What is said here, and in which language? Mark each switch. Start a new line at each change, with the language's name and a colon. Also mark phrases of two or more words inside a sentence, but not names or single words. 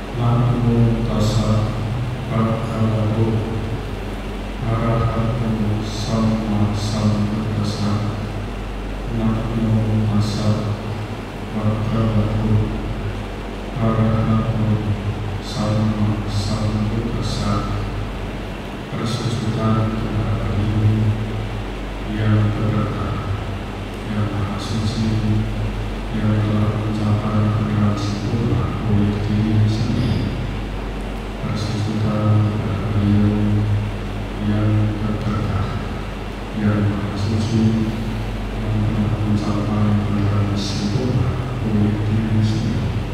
Pali: Namo tassa bhagavato arahato sama sambuddhassa. Namo tassa bhagavato arahato sama sambuddhassa.
Indonesian: Persucian kepada ini yang berkah, yang maha suci, yang telah mencapai dengan sempurna oleh diri sendiri. Persucian kepada beliau yang berkah, yang maha suci, yang telah mencapai dengan sempurna oleh diri sendiri.